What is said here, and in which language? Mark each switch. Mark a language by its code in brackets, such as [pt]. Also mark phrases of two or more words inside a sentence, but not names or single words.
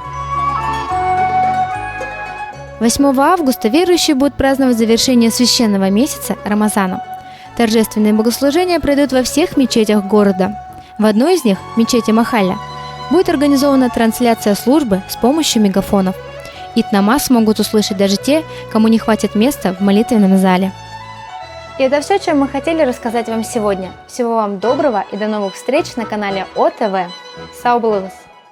[ru] 8 августа верующие будут праздновать завершение священного месяца Рамазана. Торжественные богослужения пройдут во всех мечетях города. В одной из них, мечети Махалля, будет организована трансляция службы с помощью мегафонов. Ит-намаз смогут услышать даже те, кому не хватит места в молитвенном зале. И это все, чем мы хотели рассказать вам сегодня. Всего вам доброго и до новых встреч на канале ОТВ. [tt] Сау булыңыз!